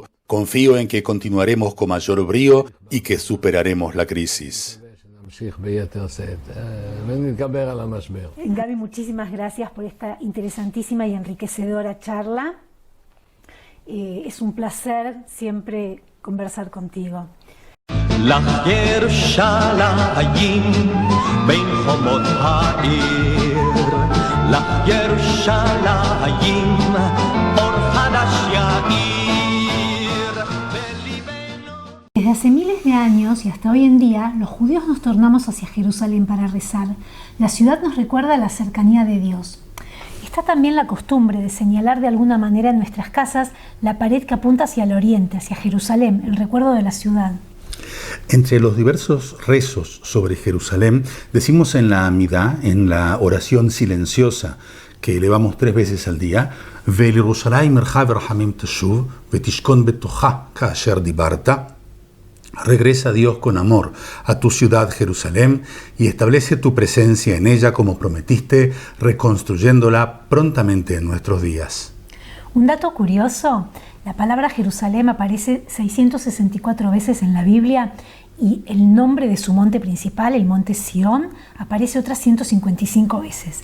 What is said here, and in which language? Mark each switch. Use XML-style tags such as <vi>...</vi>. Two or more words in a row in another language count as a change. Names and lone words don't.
<es>Confío en que continuaremos con mayor brío y que superaremos la crisis. Gaby, muchísimas gracias por esta interesantísima y enriquecedora charla. Es un placer siempre conversar contigo.</es> <he>לך ירושלים בין חומות העיר, לך ירושלים אור חדש יאיר בליבנו.</he> <es>Desde hace miles de años y hasta hoy en día, los judíos nos tornamos hacia Jerusalén para rezar. La ciudad nos recuerda la cercanía de Dios. Está también la costumbre de señalar de alguna manera en nuestras casas la pared que apunta hacia el oriente, hacia Jerusalén, el recuerdo de la ciudad. Entre los diversos rezos sobre Jerusalén, decimos en la Amidá, en la oración silenciosa que elevamos 3 veces al día,</es> <he>ולירושלים עירך ברחמים תשוב ותשכון בתוכה כאשר דיברת.</he> <es>Regresa Dios con amor a tu ciudad Jerusalén y establece tu presencia en ella como prometiste, reconstruyéndola prontamente en nuestros días. Un dato curioso, la palabra Jerusalén aparece 664 veces en la Biblia y el nombre de su monte principal, el monte Sión, aparece otras 155 veces.</es>